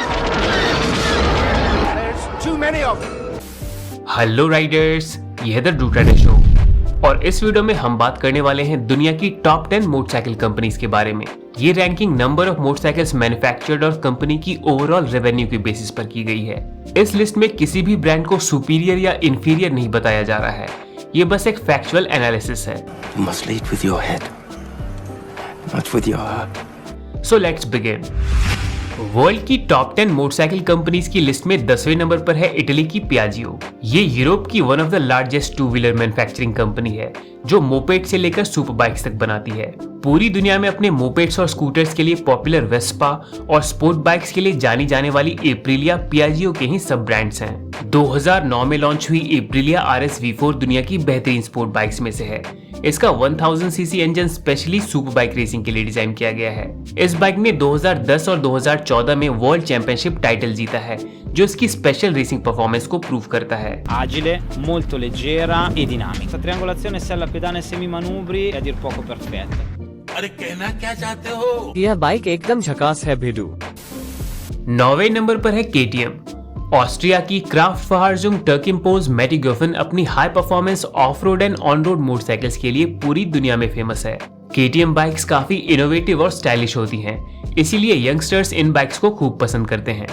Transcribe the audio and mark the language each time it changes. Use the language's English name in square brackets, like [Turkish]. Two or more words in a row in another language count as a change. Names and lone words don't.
[English] Hello riders, [Hindi] यह है द ड्रू ट्रेडर शो और इस वीडियो में हम बात करने वाले हैं दुनिया की [English] top 10 motorcycle companies [Hindi] के बारे में। ये [English] ranking number of motorcycles manufactured [Hindi] और कंपनी की [English] overall revenue [Hindi] के बेसिस पर की गई है। इस लिस्ट में किसी भी ब्रांड को सुपीरियर या इंफीरियर नहीं बताया जा रहा है, ये बस एक [English] factual analysis [Hindi] है। [English] You must lead with your head, not with your heart. So let's begin. [Hindi] वर्ल्ड की [English] top 10 motorcycle companies [Hindi] की लिस्ट में 10वें नंबर पर है इटली की पियाजियो। ये यूरोप की [English] one of the largest two wheeler manufacturing company [Hindi] है जो मोपेड से लेकर [English] super bikes [Hindi] तक बनाती है। पूरी दुनिया में अपने मोपेड्स और स्कूटर्स के लिए पॉपुलर वेस्पा और [English] sport bikes [Hindi] के लिए जानी जाने वाली एप्रिलिया पियाजियो के ही [English] sub brands [Hindi] हैं। 2009 में लॉन्च हुई एप्रिलिया RS V4 दुनिया की बेहतरीन [English] sport bikes [Hindi] में से है। इसका [English] 1000 cc [Hindi] इंजन [English] specially super bike racing [Hindi] के लिए डिजाइन किया गया है। इस बाइक ने 2010 और 2014 में [English] world championship title [Hindi] जीता है, जो इसकी [English] special racing performance [Hindi] को प्रूव करता है। [Italian] Agile, molto leggera e dinamica. Questa triangolazione sella pedane e semimanubri è a dir poco perfetta. [Hindi] अरे कहना क्या चाहते हो? यह बाइक एकदम झकास है भेडू। 9वें नंबर पर है KTM। ऑस्ट्रिया की क्राफ्टफाहर्जुंग टर्किम्पोज मेटिगोफन अपनी [English] high performance off road and on road motorcycles [Hindi] के लिए पूरी दुनिया में फेमस है। KTM बाइक्स काफी इनोवेटिव और स्टाइलिश होती हैं, इसीलिए यंगस्टर्स इन बाइक्स को खूब पसंद करते हैं।